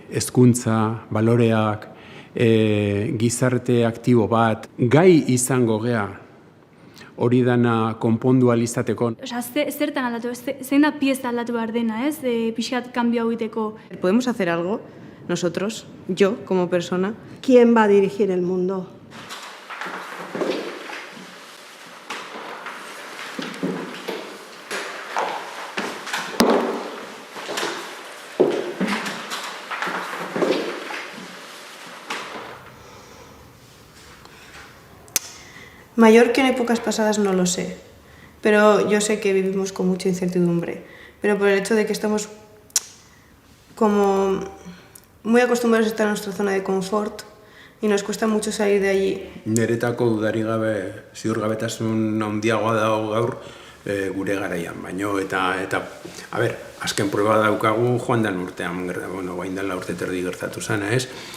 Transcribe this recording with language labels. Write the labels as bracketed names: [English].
[Basque] Hezkuntza, baloreak, gizarte aktibo bat, gai izango gea, hori dana konpondu alizateko. Zertan aldatu, zein da pieza aldatu behar dena, ez? Pixkat kanbio hau egiteko. [Spanish] ¿Podemos hacer algo nosotros, yo como persona? ¿Quién va a dirigir el mundo? Mayor que en épocas pasadas no lo sé, pero yo sé que vivimos con mucha incertidumbre, pero por el hecho de que estamos como muy acostumbrados a estar en nuestra zona de confort y nos cuesta mucho salir de allí. [Basque] Niretako dudarik gabe ziurgabetasun handiagoa dago gaur gure garaian, baino eta a ber, azken proba daukagu joan den urtean, guain dela urte terdi gertatu zena, ez?